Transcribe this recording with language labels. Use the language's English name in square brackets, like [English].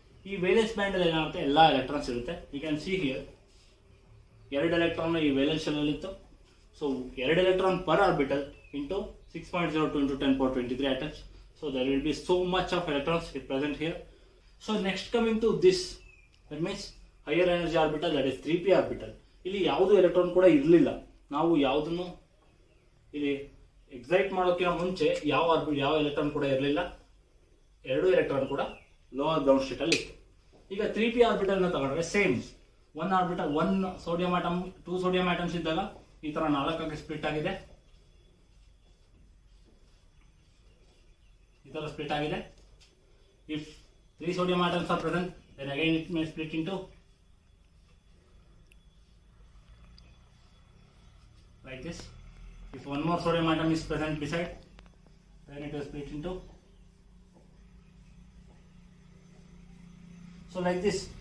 [Kannada] ಈ valence band ಅಲ್ಲಿ ಏನಾಗುತ್ತೆ, ಎಲ್ಲ ಎಲೆಕ್ಟ್ರಾನ್ಸ್ ಇರುತ್ತೆ. [English] you can see here [Kannada] 2 electron ಈ ವೇಲೆನ್ಸ್ ಶೆಲ್ ಅಲ್ಲಿ ಇತ್ತು. [English] So 2 electron per orbital into 6.02 into 10 power 23 atoms. So there will be so much of electrons present here. So next coming to this, that means higher energy orbital, that is 3p orbital. [Kannada] ಇಲ್ಲಿ ಯಾವುದು electron ಕೂಡ ಇರಲಿಲ್ಲ. ನಾವು ಯಾವುದನ್ನು ಇಲ್ಲಿ excite ಮಾಡೋಕ್ಕಿಂತ ಮುಂಚೆ ಯಾವ ಎಲೆಕ್ಟ್ರಾನ್ ಕೂಡ ಇರಲಿಲ್ಲ. 2 ಎಲೆಕ್ಟ್ರಾನ್ ಕೂಡ ಲೋವರ್ ಗ್ರೌಂಡ್ ಸ್ಟೇಟ್ ಅಲ್ಲಿ ಇತ್ತು. ಈಗ 3p ಆರ್ಬಿಟಲ್ ನ ತಗೊಂಡ್ರೆ same, 1 orbital 1 sodium atom 2 sodium atoms ಇದ್ದಾಗ ಈ ತರ 4 ಸ್ಪ್ಲಿಟ್ ಆಗಿದೆ, ಈ ತರ ಸ್ಪ್ಲಿಟ್ ಆಗಿದೆ. [English] If 3 sodium atoms are present, then again it may split into like this. If one more sodium atom is present beside, then it will split into so like this.